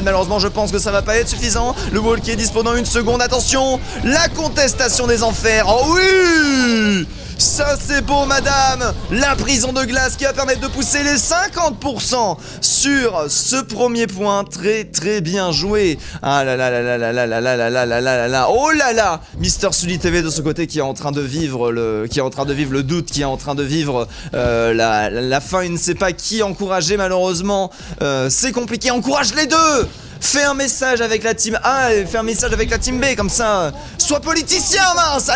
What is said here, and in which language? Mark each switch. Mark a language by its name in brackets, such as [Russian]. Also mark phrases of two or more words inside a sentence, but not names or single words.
[French] Malheureusement je pense que ça va pas être suffisant. Le wall qui est dispo dans 1 seconde. Attention, la contestation des enfers. Oh oui! Ça c'est beau madame. La prison de glace qui va permettre de pousser les 50% sur ce premier point. Très très bien joué. Ah là là là là là là là là là là là là là. Oh là là. Mister Sully TV de ce côté qui est en train de vivre le doute, qui est en train de vivre la fin. Il ne sait pas qui encourager malheureusement. C'est compliqué. Encourage les deux. Fais un message avec la team A et fais un message avec la team B, comme ça, sois politicien, mince.